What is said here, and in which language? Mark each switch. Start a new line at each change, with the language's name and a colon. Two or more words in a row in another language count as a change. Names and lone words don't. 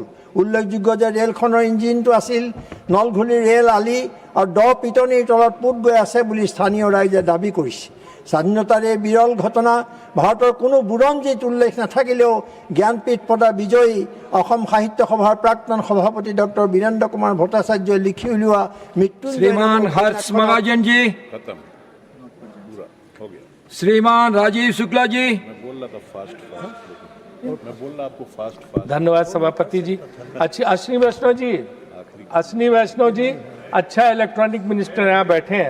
Assamese: উল্লেখযোগ্য যে ৰেলখনৰ ইঞ্জিনটো আছিল নলঘুলিৰ ৰেল আলি আৰু দ পিটনিৰ তলত পোত গৈ আছে বুলি স্থানীয় ৰাইজে দাবী কৰিছে। স্বাধীনতাৰ এই বিৰল ঘটনা ভাৰতৰ কোনো বুৰঞ্জীত উল্লেখ নাথাকিলেও জ্ঞানপীঠ বঁটা বিজয়ী অসম সাহিত্য সভাৰ প্ৰাক্তন সভাপতি ডক্টৰ বীৰেন্দ্ৰ কুমাৰ ভট্টাচাৰ্যই লিখি উলিওৱা
Hindi: श्रीमान हर्ष महाजन जी, श्रीमान राजीव शुक्ला जी। धन्यवाद सभापति जी। अच्छी अश्विनी वैष्णव जी अच्छा
English: electronic minister
Hindi: यहाँ बैठे हैं।